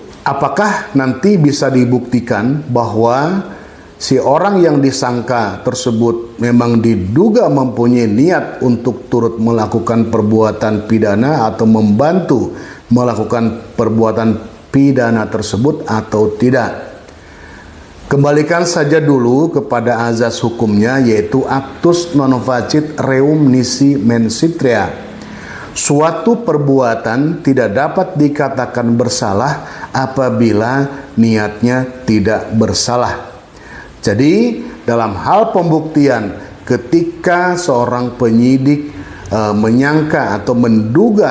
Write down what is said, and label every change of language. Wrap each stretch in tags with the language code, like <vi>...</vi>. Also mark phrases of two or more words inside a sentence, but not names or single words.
<id>Apakah nanti bisa dibuktikan bahwa si orang yang disangka tersebut memang diduga mempunyai niat untuk turut melakukan perbuatan pidana atau membantu melakukan perbuatan pidana tersebut atau tidak? Kembalikan saja dulu kepada azas hukumnya, yaitu</id> <la>actus non facit reum nisi mensitria.</la> <id>Suatu perbuatan tidak dapat dikatakan bersalah apabila niatnya tidak bersalah. Jadi dalam hal pembuktian, ketika seorang penyidik menyangka atau menduga</id>